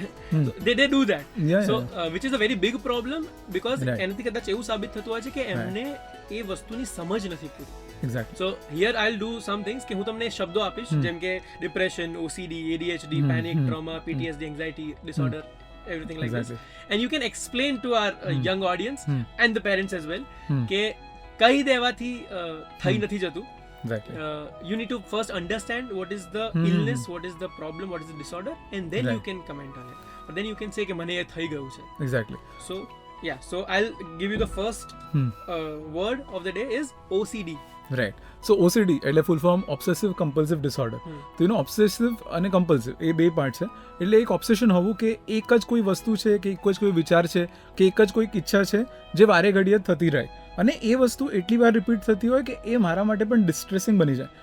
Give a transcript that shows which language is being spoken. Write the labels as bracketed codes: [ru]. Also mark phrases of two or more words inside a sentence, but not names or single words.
[en] They do that. So which is a very big problem, because [gu] એનાથી કદાચ એવું સાબિત થતું હોય છે કે એમને એ વસ્તુની સમજ નથી પૂરી. એક્ઝેક્ટલી. [en] So here I will do some things [gu] કે હું તમને શબ્દો આપીશ, જેમ કે [en] depression, OCD, ADHD, panic, trauma, PTSD, anxiety disorder, everything like this, and you can explain to our young audience and the parents as well [gu] કે કહી દેવાથી થઈ નથી જતું. [en] You need to first understand what is the illness, what is the problem, what is the disorder, and then you can comment on it. But then you can say [gu] કે મને એ થઈ ગયું છે. [en] Exactly. So yeah, so I'll give you the first word of the day is OCD. Right. So OCD એટલે full form obsessive compulsive disorder. [gu] તો એનો ઓબ્સેસિવ અને કમ્પલ્સિવ એ 2 પાર્ટ છે. એટલે એક ઓબ્સેશન હોવું કે એક જ કોઈ વસ્તુ છે, કે એક જ કોઈ વિચાર છે, કે એક જ કોઈક ઈચ્છા છે જે વારે ઘડીએ થતી રહે, અને એ વસ્તુ એટલી વાર રિપીટ થતી હોય કે એ મારા માટે પણ ડિસ્ટ્રેસિંગ બની જાય.